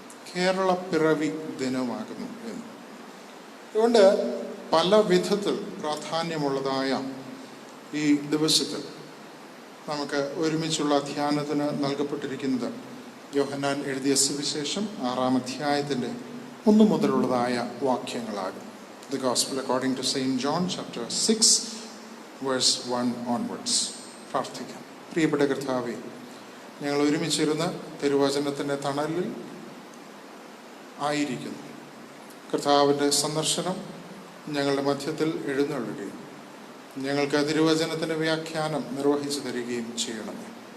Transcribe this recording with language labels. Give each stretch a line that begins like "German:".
Malayalam: കേരള പിറവി ദിനമാകുന്നു എന്ന്. അതുകൊണ്ട് പല വിധത്തിൽ പ്രാധാന്യമുള്ളതായ ഈ ദിവസത്തിൽ നമുക്ക് ഒരുമിച്ചുള്ള ധ്യാനത്തിന് നൽകപ്പെട്ടിരിക്കുന്നത് യോഹന്നാൻ എഴുതിയ സുവിശേഷം 6-ാം അധ്യായത്തിൻ്റെ 1 മുതലുള്ളതായ വാക്യങ്ങളാകും.
English: The Gospel according to St. John chapter 6 verse 1 onwards.
Malayalam: പ്രാർത്ഥിക്കാം. പ്രിയപ്പെട്ട കർത്താവേ, ഞങ്ങൾ ഒരുമിച്ചിരുന്ന് തിരുവചനത്തിൻ്റെ തണലിൽ ആയിരിക്കുന്നു. കർത്താവിൻ്റെ സന്ദർശനം ഞങ്ങളുടെ മധ്യത്തിൽ എഴുന്നള്ളുകയും ഞങ്ങൾക്ക് തിരുവചനത്തിൻ്റെ വ്യാഖ്യാനം നിർവഹിച്ചു തരികയും ചെയ്യണമേ.